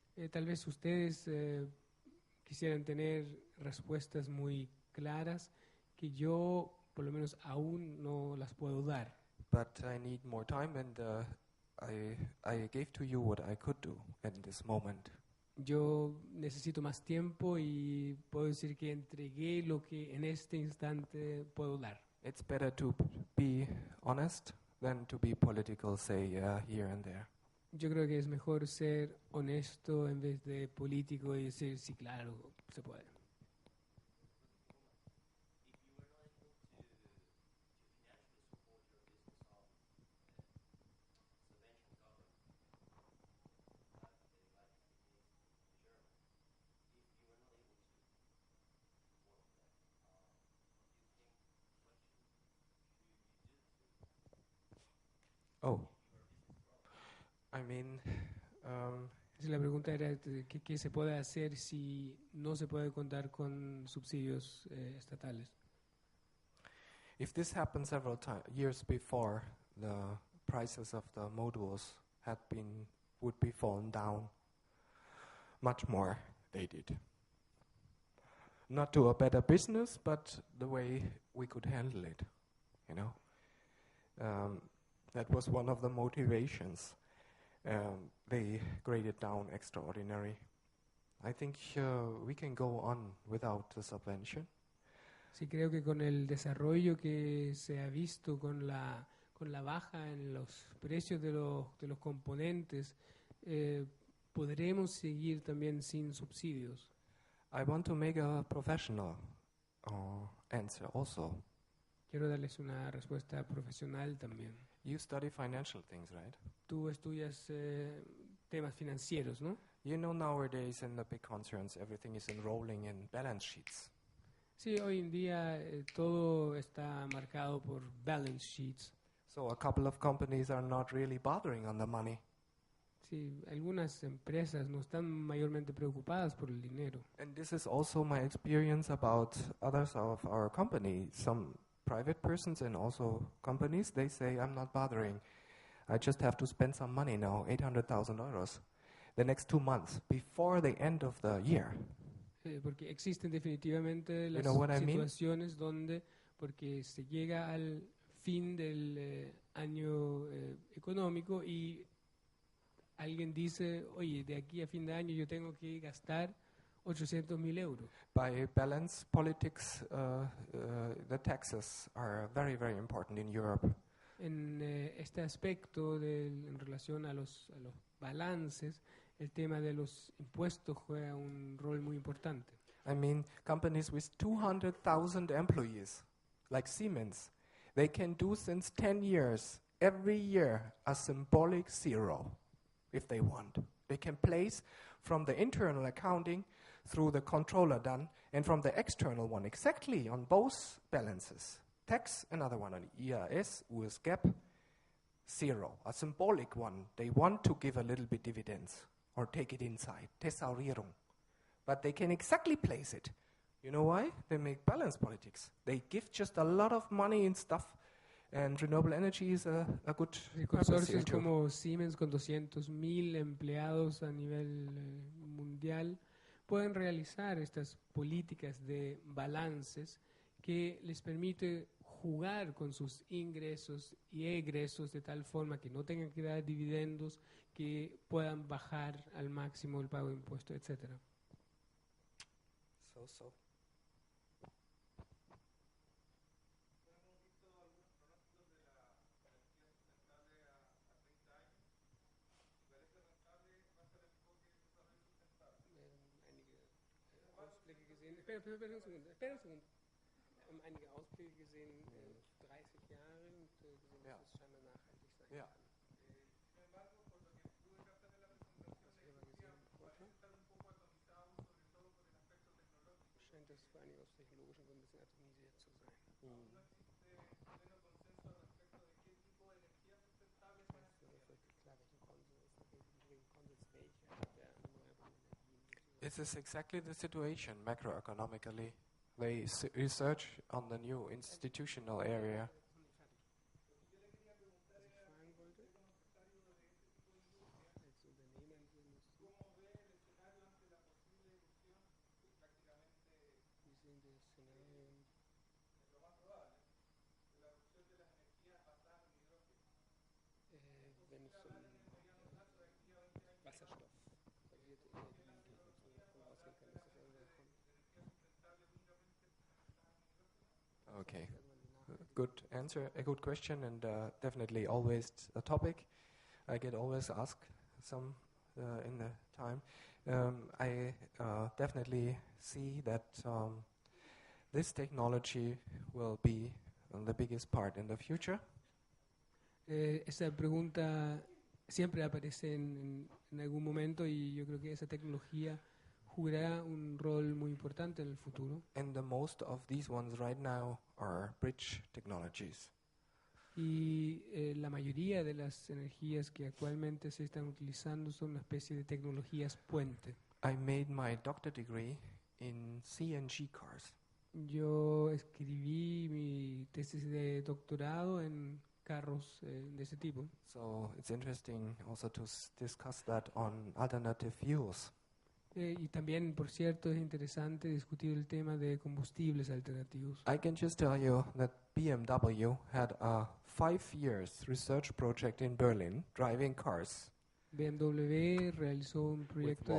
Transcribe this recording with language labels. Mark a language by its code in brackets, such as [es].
[es] Tal vez ustedes quisieran tener respuestas muy claras que yo por lo menos aún no las puedo dar. [en] But I need more time, and I gave to you what I could do in this moment. [es] Yo necesito más tiempo y puedo decir que entregué lo que en este instante puedo dar. [en] It's better to be honest than to be political, say here and there. [es] Yo creo que es mejor ser honesto en vez de político y decir sí, claro, se puede. [en] Oh, I mean, [es] La pregunta era ¿qué se puede hacer si no se puede contar con subsidios estatales? [en] if this happened several years before, the prices of the modules would be fallen down much more. They did. Not to a better business, but the way we could handle it. That was one of the motivations. They graded down extraordinary. I think we can go on without the subvention. [es] Sí, creo que con el desarrollo que se ha visto, con la baja en los precios de los componentes, podremos seguir también sin subsidios. [en] I want to make a professional answer also. [es] Quiero darles una respuesta profesional también. [en] You study financial things, right? [es] Tú estudias temas financieros, ¿no? [en] You know nowadays in the big concerns everything is enrolling in balance sheets. [es] Sí, hoy en día todo está marcado por balance sheets. [en] So a couple of companies are not really bothering on the money. [es] Sí, algunas empresas no están mayormente preocupadas por el dinero. [en] And this is also my experience about others of our company. Some private persons and also companies, they say, I'm not bothering. I just have to spend some money now, €800,000, the next 2 months, before the end of the year. [es] Porque existen definitivamente las situaciones donde, porque se llega al fin del año económico y alguien dice, oye, de aquí a fin de año yo tengo que gastar 800,000 euros. [en] By balance politics, the taxes are very, very important in Europe. [es] En este aspecto en relación a los balances, el tema de los impuestos juega un rol muy importante. [en] I mean, companies with 200,000 employees, like Siemens, They can do since 10 years, every year, a symbolic zero, if they want. They can place from the internal accounting through the controller done, and from the external one, exactly on both balances. Tax, another one on IAS, US GAAP, zero, a symbolic one. They want to give a little bit dividends or take it inside, Thesaurierung. But they can exactly place it. You know why? They make balance politics. They give just a lot of money in stuff, and renewable energy is a good purpose here [es] Consorcios [en] too. [es] como Siemens con 200.000 empleados a nivel mundial pueden realizar estas políticas de balances que les permite jugar con sus ingresos y egresos de tal forma que no tengan que dar dividendos, que puedan bajar al máximo el pago de impuestos, etcétera. [en] So. [es] Hemos visto algunos pronósticos de la energía sustentable a 30 años. ¿Y parece rentable va a ser el enfoque del desarrollo sustentable? [de] Ausblicke gesehen, [es] espera un segundo. [de] Einige Ausblicke gesehen, 30 Jahre und gesehen, Ja. dass es scheinbar nachhaltig sein Ja. kann. [es] Sin embargo, por lo que pude captar en la presentación, la industria parece estar un poco atomizado, sobre todo por el aspecto tecnológico. [de] Scheint das vor allem aus technologischen Gründen ein bisschen atomisiert zu sein. [es] Aún no existe pleno consenso al respecto de qué tipo de energías sustentables van a ser. [de] Klar, welchen Konsens, welche der erneuerbaren Energien. [en] This is exactly the situation macroeconomically. They research on the new institutional area. [es] Yo le quería preguntar a usted como secretario de este tipo de industria, ¿cómo ve el escenario ante la posible erupción, que prácticamente es lo más probable, de la erupción de las energías basadas en hidrógeno? [de] Wenn es Wasserstoff basierte Energie davon ausgehen kann, dass das irgendwann kommt. [en] Okay, good answer, a good question, and definitely always a topic. I get always asked some in the time. I definitely see that this technology will be the biggest part in the future. [es] Esa pregunta siempre aparece en algún momento y yo creo que esa tecnología jugará un rol muy importante en el futuro. [en] And the most of these ones right now are bridge technologies. [es] Y la mayoría de las energías que actualmente se están utilizando son una especie de tecnologías puente. [en] I made my doctor degree in CNG cars. [es] Yo escribí mi tesis de doctorado en carros de ese tipo. [en] So it's interesting also to discuss that on alternative fuels. [es] Y también, por cierto, es interesante discutir el tema de combustibles alternativos. [en] I can just tell you that BMW had a 5 years research project in Berlin driving cars. [es] BMW realizó un proyecto de